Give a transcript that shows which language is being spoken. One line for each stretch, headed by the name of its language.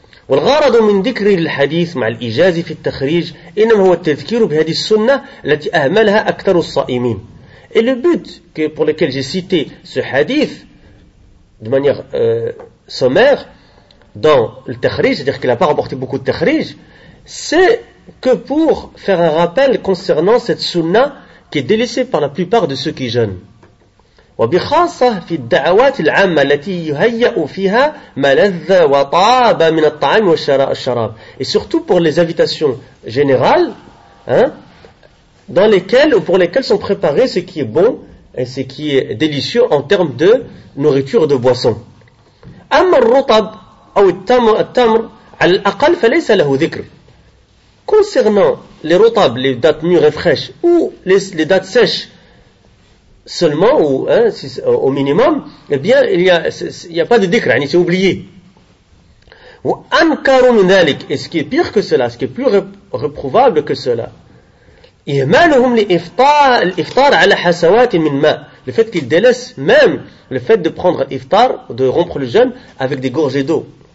Arabic: والغرض من ذكر الحديث مع الإجاز في التخريج إنما هو التذكير بهذه السنة التي أهملها أكثر الصائمين.
French: Et le but pour lequel j'ai cité ce hadith de manière sommaire dans le tahrij, c'est-à-dire qu'il n'a pas rapporté beaucoup de tahrij, c'est que pour faire un rappel concernant cette sunna qui est délaissée par la plupart de ceux qui jeûnent.
Arabic: وبخاصة في الدعوات العامة التي يهيأ فيها ملذ وطاب من الطعام والشراب.
French: Et surtout pour les invitations générales, hein, dans lesquelles ou pour lesquelles sont préparés ce qui est bon et ce qui est délicieux en termes de nourriture et de boisson.
Arabic: أما الرطب أو التمر على الأقل فليس له ذكر.
French: Concernant les rotab, les dattes mûres et fraîches ou les dattes sèches. Seulement, ou hein, si, au minimum, eh bien, il n'y a pas de dhikr, hein, c'est oublié.
Arabic: Ou ankaru min dhalik,
French: et ce qui est pire que cela, ce qui est plus réprouvable que cela,
Arabic: ihmaluhum l'iftar ala hasawati min ma,
French: le fait qu'ils délaissent même le fait de prendre l'iftar, de rompre le jeûne, avec des gorgées d'eau.